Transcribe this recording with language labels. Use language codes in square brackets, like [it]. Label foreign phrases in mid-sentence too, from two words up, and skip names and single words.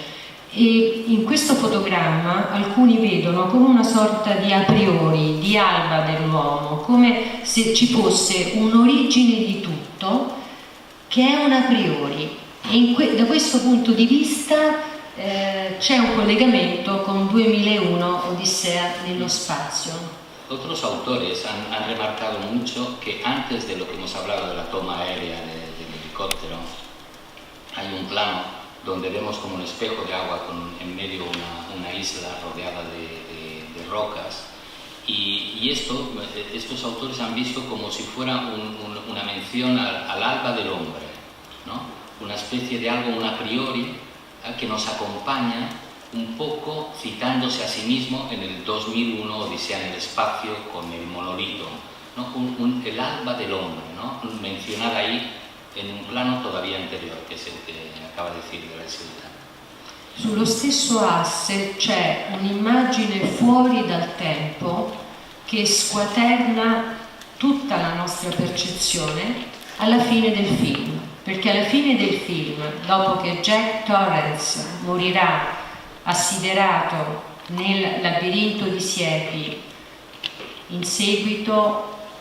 [it] E in questo fotogramma alcuni vedono come una sorta di a priori, di alba dell'uomo, come se ci fosse un'origine di tutto che è un a priori. E da questo punto di vista c'è un collegamento con 2001 Odissea nello spazio. [es] Otros autores han remarcado mucho que antes de lo que hemos hablado de la toma aérea del helicóptero, hay un plano donde vemos como un espejo de agua con en medio una isla rodeada de rocas, y estos autores han visto como si fuera una mención al alba del hombre, ¿no? Una especie de algo, un a priori, que nos acompaña un poco citándose a sí mismo en el 2001 Odisea en el espacio con el monolito, ¿no? El alba del hombre, ¿no? Mencionada ahí en un plano todavía anterior, [it] che è il che acaba di dire la città. Sullo stesso asse c'è un'immagine fuori dal tempo che squaterna tutta la nostra percezione alla fine del film, perché alla fine del film, dopo che Jack Torrance morirà assiderato nel labirinto di siepi in seguito